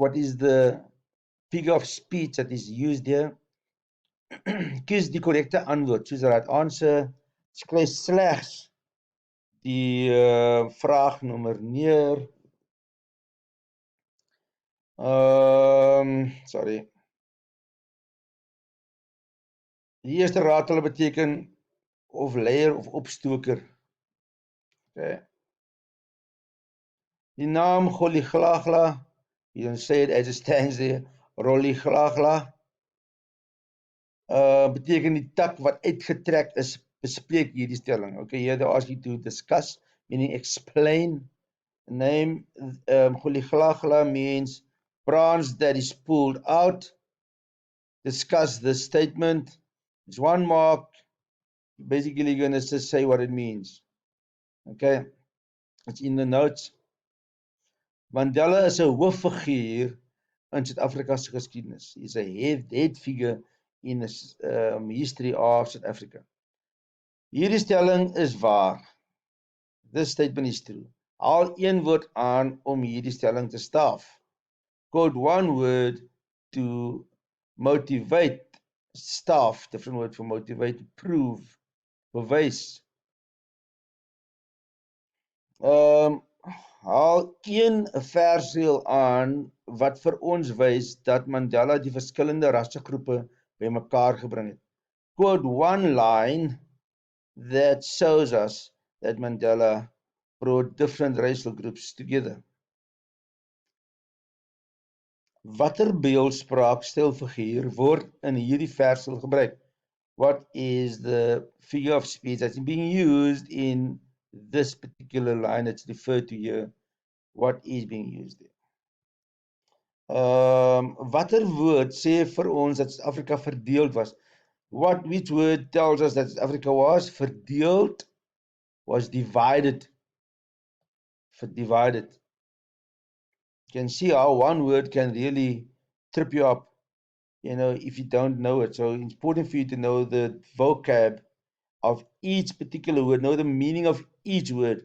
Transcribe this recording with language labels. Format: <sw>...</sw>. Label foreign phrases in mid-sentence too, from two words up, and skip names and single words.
<en>What is the figure of speech that is used here?</en> <af>Kies die korrekte antwoord.</af> <en>Choose the right answer.</en> <af>Skryf slegs die vraagnommer neer.</af> <en>Sorry.</en> <af>Die eerste raadtale beteken of leier of opstoker. Okay. Die naam Goliglagla,</af> <en>you can say it as it stands there,</en> <af>Roliglagla, beteken die tak wat uitgetrek is, bespreek hierdie stelling.</af> <en>Okay, here they ask you to discuss, meaning explain. The name Goliglagla means branch that is pulled out. Discuss the statement. It's one mark. Basically, you're going to just say what it means. Okay, it's in the notes.</en> <af>Mandela is 'n hooffiguur in Suid-Afrika se geskiedenis.</af> <en>He's a head figure in the history of South Africa.</en> <af>Hierdie stelling is waar.</af> <en>This statement is true.</en> <af>Haal een woord aan om hierdie stelling te staaf.</af> <en>Quote one word to motivate. Staaf, different word for motivate, prove, bewys.</en> <af>Haal een versdeel aan wat vir ons wys dat Mandela die verskillende rassegroepe bymekaar gebring het.</af> <en>Quote one line that shows us that Mandela brought different racial groups together.</en> <af>Watter beeldspraak stelfiguur word in hierdie versdeel gebruik?</af> <en>What is the figure of speech that's being used in this particular line that's referred to here? What is being used there?</en> <af>Watter woord sê vir ons dat Suid-Afrika verdeeld was?</af> <en>Which word tells us that Africa was verdeeld, was divided? Divided. You can see how one word can really trip you up, you know, if you don't know it. So it's important for you to know the vocab of each particular word, know the meaning of each word.</en>